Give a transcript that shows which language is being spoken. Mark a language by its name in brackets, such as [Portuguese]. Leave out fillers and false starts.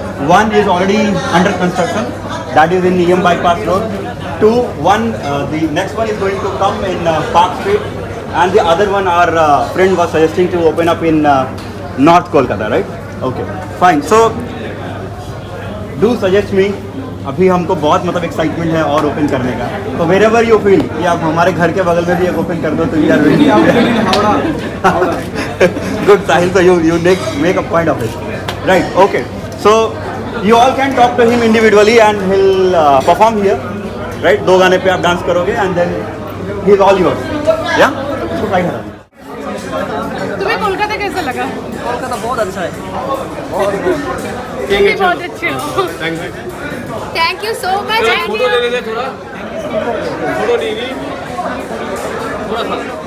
[English] One is already under construction, that is in EM Bypass Road. The next one is going to come in Park Street, and the other one our friend was suggesting to open up in North Kolkata, right? Okay, fine. So do suggest me. [Hindi] अभी हमको बहुत मतलब excitement है और open करने का, तो wherever you feel कि आप हमारे घर के बगल में भी एक ओपन कर दो तो we are ready. [English] Good, Sahil. So you make a point of it, right? Okay. So you all can talk to him individually and he'll perform here, right? [Hindi] 2 गाने पे आप डांस करोगे and then he's all yours. [English] Yeah? So right here. [Hindi] तुम्हें कोलकाता कैसा लगा? कोलकाता बहुत अच्छा है। तुम भी बहुत अच्छे हो। Thank you so much. Photo ले लेते थोड़ा, फोटो नहीं ली थोड़ा सा।